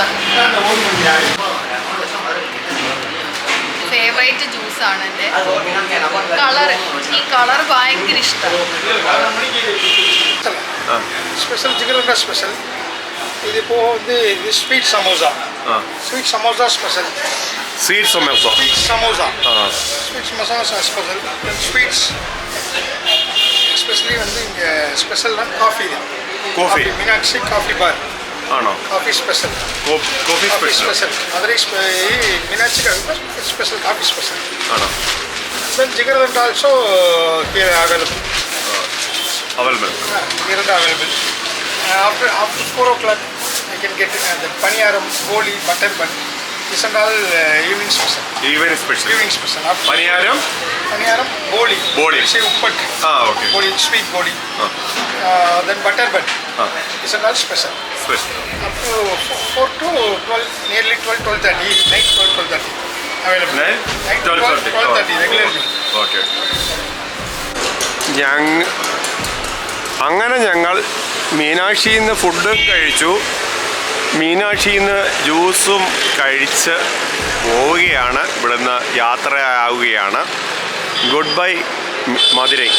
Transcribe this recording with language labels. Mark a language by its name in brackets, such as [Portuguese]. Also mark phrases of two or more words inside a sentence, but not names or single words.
[Malayalam] ഫേവറേറ്റ് ജ്യൂസാണ് എൻ്റെ. ഈ കളർ ഭയങ്കര ഇഷ്ടമാണ്. [Tamil] ஸ்பெஷல் ஜிகர்தண்டா ஸ்பெஷல். இது இப்போது வந்து இது [English] sweet samosa. sweet samosa special. sweet samosa. sweet samosa. ആ sweet samosa special. sweets especially [Tamil] வந்து இங்கே ஸ்பெஷல்னா காஃபி தான். [Malayalam] കോഫി [Tamil] மீனாட்சி காஃபி பார். [Malayalam] ആണോ? [English] coffee special. [Malayalam] കോഫി [Tamil] காஃபி [Malayalam] സ്പെഷ്യൽ [Tamil] ஸ்பெஷல். மதுரை மீனாட்சி காஃபி பார் [English] special coffee special. [Malayalam] ആണോ? [English] Then Jigardanda also here available. [Malayalam] അവൈലബിൾ. [English] Jigardanda available. After 4 o'clock, I can get the paniyaram, boli, butter bun. This and all evening special. evening special. Evening special. [Malayalam] പനിയാരം, [English] Paniyaram, boli. Boli. Say uppat. [Malayalam] ആ ഓക്കെ. [English] Boli, sweet boli. Then butter bun. This and all special. [Malayalam] സ്പെഷ്യൽ. [English] Up to 4 to 12, nearly 12, 12:30, night 12, 12:30. Available. Night 12, 12:30 regularly. [Malayalam] ഓക്കെ. അങ്ങനെ ഞങ്ങൾ മീനാക്ഷിയിൽ നിന്ന് ഫുഡും കഴിച്ചു, മീനാക്ഷിയിൽ നിന്ന് ജ്യൂസും കഴിച്ച് പോവുകയാണ്. ഇവിടുന്ന് യാത്രയാവുകയാണ്. [English] good bye [Malayalam] മധുരൈ.